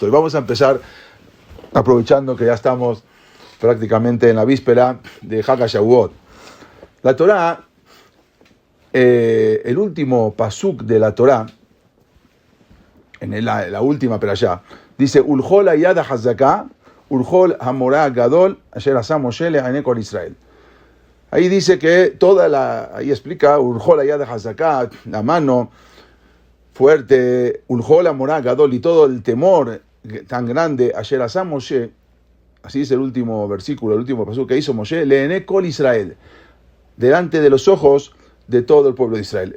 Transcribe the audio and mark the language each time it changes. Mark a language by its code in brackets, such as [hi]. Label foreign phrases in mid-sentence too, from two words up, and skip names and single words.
[es] Y vamos a empezar aprovechando que ya estamos prácticamente en la víspera de [he] חג השבועות. [es] La Torá, el último pasuk de la Torá, en la última perashá, dice [he] ולכל היד החזקה ולכל המורא הגדול אשר עשה משה לעיני כל ישראל. [es] Ahí dice que ahí explica [he] ולכל היד החזקה, [es] la mano fuerte, [he] ולכל המורא הגדול, [es] y todo el temor tan grande, [he] אשר עשה משה, [es] así dice el último versículo, el último pasuk que hizo Moshe, [he] לעיני כל ישראל, [es] delante de los ojos de todo el pueblo de Israel.